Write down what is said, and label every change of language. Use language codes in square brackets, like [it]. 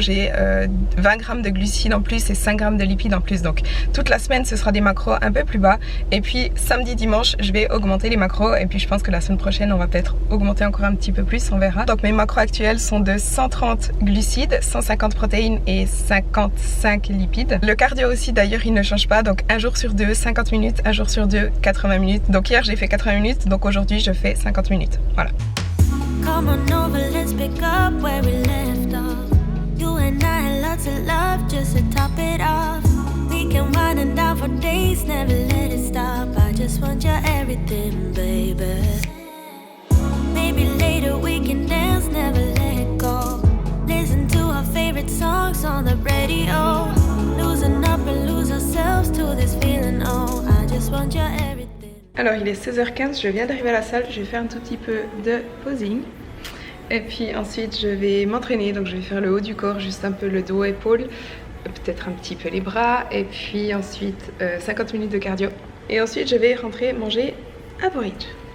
[fr] J'ai 20 grammes de glucides en plus et 5 grammes de lipides en plus, donc toute la semaine ce sera des macros un peu plus bas, et puis samedi dimanche je vais augmenter les macros, et puis je pense que la semaine prochaine on va peut-être augmenter encore un petit peu plus, on verra. Donc mes macros actuels sont de 130 glucides, 150 protéines et 55 lipides. Le cardio aussi d'ailleurs il ne change pas, donc un jour sur deux 50 minutes, un jour sur deux 80 minutes. Donc hier j'ai fait 80 minutes, donc aujourd'hui je fais 50 minutes, voilà. [en] Come on over, let's pick up where we left off. You and I had lots of love just to top it off. We can wind and down for days, never let it stop. I just want your everything, baby. Maybe later we can dance, never let go. Listen to our favorite songs on the radio. Losing up and lose ourselves to this feeling, oh, I just want your everything. [fr] Alors il est 16h15, je viens d'arriver à la salle, je vais faire un tout petit peu de posing. Et puis ensuite je vais m'entraîner, donc je vais faire le haut du corps, juste un peu le dos, épaules, peut-être un petit peu les bras, et puis ensuite 50 minutes de cardio. Et ensuite je vais rentrer manger un porridge.